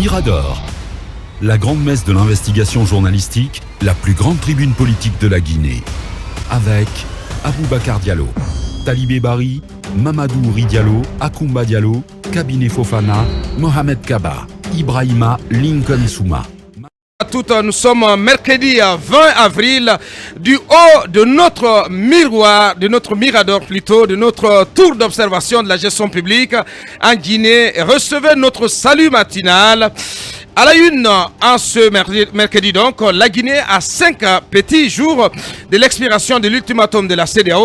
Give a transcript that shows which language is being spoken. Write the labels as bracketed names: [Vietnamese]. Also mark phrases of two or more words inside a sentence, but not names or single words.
[French] Mirador, la grande messe de l'investigation journalistique, la plus grande tribune politique de la Guinée. Avec Aboubacar Diallo, Talibé Bari, Mamadou Ouri Diallo, Akoumba Diallo, Kabinet Fofana, Mohamed Kaba, Ibrahima Lincoln Souma. À toutes, nous sommes mercredi 20 avril, du haut de notre miroir, de notre mirador plutôt, de notre tour d'observation de la gestion publique en Guinée. Recevez notre salut matinal. À la une, en ce mercredi donc, la Guinée a 5 petits jours de l'expiration de l'ultimatum de la CEDEAO.